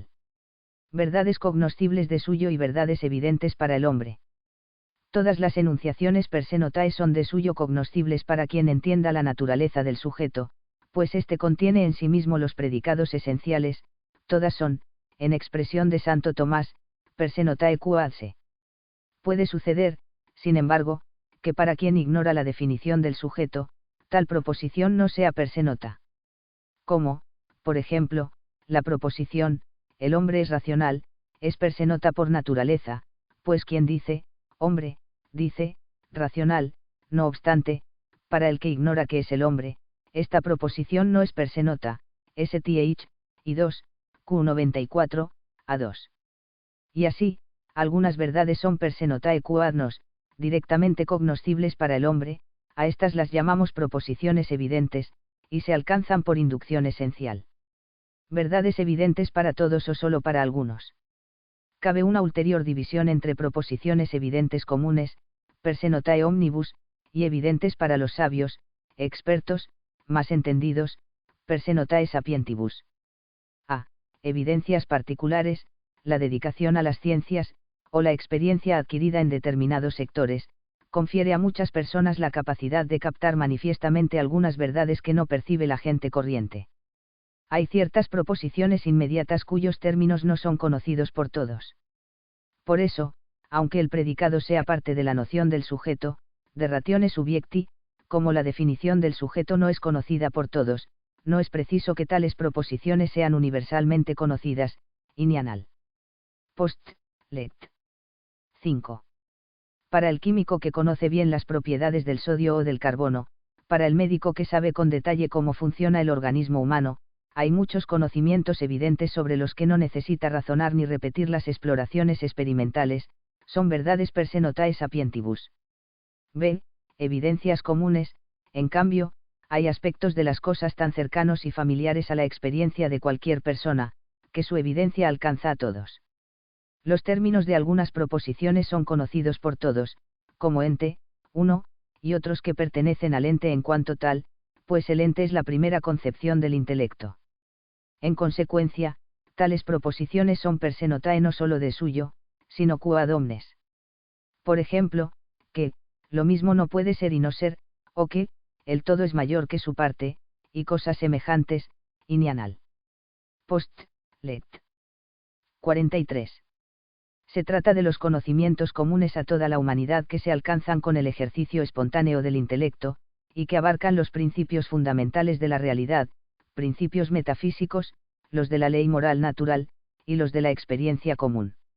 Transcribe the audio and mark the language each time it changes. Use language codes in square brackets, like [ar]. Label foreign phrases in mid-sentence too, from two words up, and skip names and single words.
[es] Verdades cognoscibles de suyo y verdades evidentes para el hombre. Todas las enunciaciones [la] per se notae [es] son de suyo cognoscibles para quien entienda la naturaleza del sujeto, pues éste contiene en sí mismo los predicados esenciales, todas son, en expresión de Santo Tomás, [la] per se notae quod se. [es] Puede suceder, sin embargo, que para quien ignora la definición del sujeto, tal proposición no sea [la] per se nota. [es] Como, por ejemplo, la proposición, el hombre es racional, es [la] per se nota [es] por naturaleza, pues quien dice, hombre, dice, racional, no obstante, para el que ignora qué es el hombre, esta proposición no es [la] per se nota, [es] STH, y 2, Q94, A2. Y así, algunas verdades son [la] per se notae quod nos, [es] directamente cognoscibles para el hombre, a estas las llamamos proposiciones evidentes, y se alcanzan por inducción esencial. Verdades evidentes para todos o solo para algunos. Cabe una ulterior división entre proposiciones evidentes comunes, [la] per se notae omnibus, [es] y evidentes para los sabios, expertos, más entendidos, [la] per se notae sapientibus. [es] A. Evidencias particulares, la dedicación a las ciencias, o la experiencia adquirida en determinados sectores, confiere a muchas personas la capacidad de captar manifiestamente algunas verdades que no percibe la gente corriente. Hay ciertas proposiciones inmediatas cuyos términos no son conocidos por todos. Por eso, aunque el predicado sea parte de la noción del sujeto, [la] de ratione subiecti, [es] como la definición del sujeto no es conocida por todos, no es preciso que tales proposiciones sean universalmente conocidas, inianal. Post, let. 5. Para el químico que conoce bien las propiedades del sodio o del carbono, para el médico que sabe con detalle cómo funciona el organismo humano, hay muchos conocimientos evidentes sobre los que no necesita razonar ni repetir las exploraciones experimentales, son verdades [la] per se notae sapientibus. [es] b. Evidencias comunes. En cambio, hay aspectos de las cosas tan cercanos y familiares a la experiencia de cualquier persona, que su evidencia alcanza a todos. Los términos de algunas proposiciones son conocidos por todos, como ente, uno, y otros que pertenecen al ente en cuanto tal, pues el ente es la primera concepción del intelecto. En consecuencia, tales proposiciones son [la] per se notae [es] no solo de suyo, sino [la] quod omnes. [es] Por ejemplo, que, lo mismo no puede ser y no ser, o que, el todo es mayor que su parte, y cosas semejantes, inianal. Post, let. 43. Se trata de los conocimientos comunes a toda la humanidad que se alcanzan con el ejercicio espontáneo del intelecto, y que abarcan los principios fundamentales de la realidad, principios metafísicos, los de la ley moral natural, y los de la experiencia común.